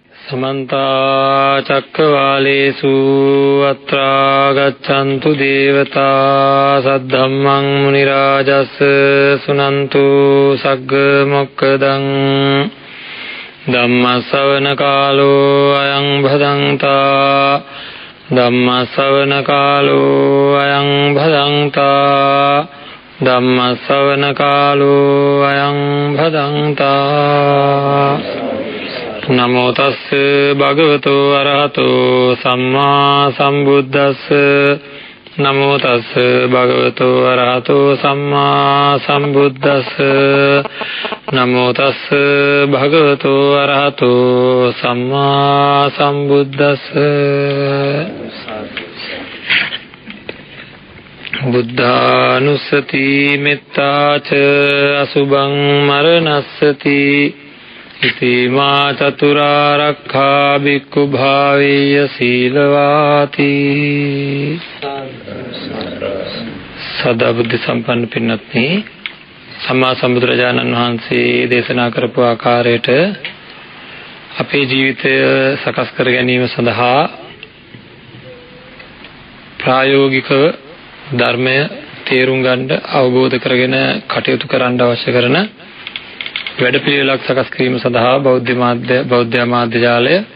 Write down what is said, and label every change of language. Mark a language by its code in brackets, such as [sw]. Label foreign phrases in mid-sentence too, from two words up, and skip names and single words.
[pi] समन्ता चक्रवालेषु अत्रा गच्छन्तु देवता सद्धम्मं मुनिराजस् सुनन्तु सग्गमोक्खदं धम्मश्रवणकालो अयं भदन्ता धम्मश्रवणकालो अयं भदन्ता धम्मश्रवणकालो अयं भदन्ता नमो तस्से भगवतो अरहतो सम्मा सम्बुद्धस्से नमो तस्से भगवतो अरहतो सम्मा सम्बुद्धस्से नमो तस्से भगवतो अरहतो सम्मा सम्बुद्धस्से बुद्धानुස්සති මෙත්තාච අසුභං මරණස්සති ඉතිමා චතුරාර්යක්ඛා භික්ඛු භාවේය සීලවාති [si] සදා බුද්ධ සම්පන්න පින්වත්නි සම්මා සම්බුදුරජාණන් වහන්සේ දේශනා කරපු ආකාරයට අපේ ජීවිතය සකස් කර ගැනීම සඳහා ප්‍රායෝගිකව ධර්මය තේරුම් ගන්න අවබෝධ කරගෙන කටයුතු කරන්න අවශ්‍ය කරන වැඩපිළිවෙලක් සකස් කිරීම සඳහා බෞද්ධ මාධ්‍ය ජාලය